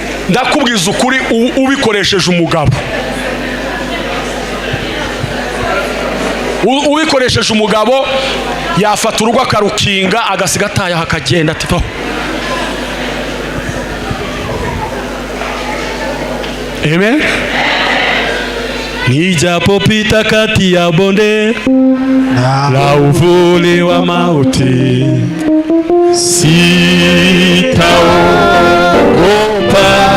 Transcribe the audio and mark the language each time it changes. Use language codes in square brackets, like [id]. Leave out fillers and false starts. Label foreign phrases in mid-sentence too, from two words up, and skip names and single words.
[rw] ndakubwiza ukuri ubikoresheje umugabo, ubikoresheje umugabo yafata urugo akarukinga agasiga ataye akagenda ati vaho. Amen. [sw] Nijapopita kati ya bonde la uvuli wa mauti, sitaogopa.